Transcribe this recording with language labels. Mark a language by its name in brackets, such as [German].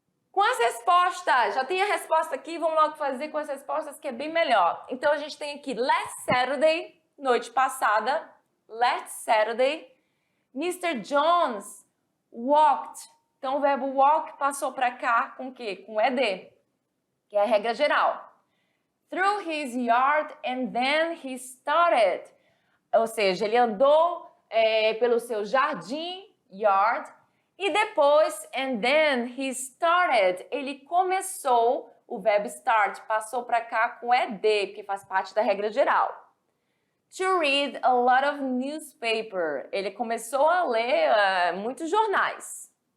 [Portuguese] Com as respostas, já tem a resposta aqui, vamos logo fazer com as respostas que é bem melhor. Então a gente tem aqui last Saturday, noite passada, last Saturday, Mr. [English] Jones walked. [Portuguese] Então o verbo walk passou para cá com o quê? Com ED, que é a regra geral. [English] Through his yard and then he started. [Portuguese] Ou seja, ele andou pelo seu jardim, yard, e depois, [English] and then he started, [Portuguese] ele começou, o verbo start passou para cá com ED, porque faz parte da regra geral. [English] To read a lot of newspaper, [Portuguese] ele começou a ler muitos jornais.